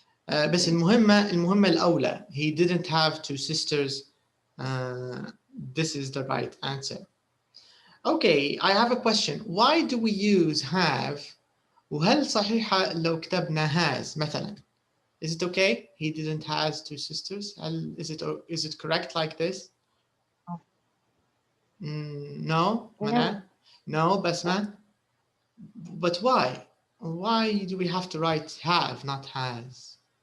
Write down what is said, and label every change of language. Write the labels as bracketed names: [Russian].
[Arabic] بس المهمة الأولى [English] he didn't have two sisters. This is the right answer. Okay, I have a question. Why do we use have? [Arabic] وهل صحيحة لو كتبنا has مثلا؟ [English] Is it okay? He didn't have two sisters. Is it correct like this? No, Mana? No, Basma? But why? Why do we have to write have, not has?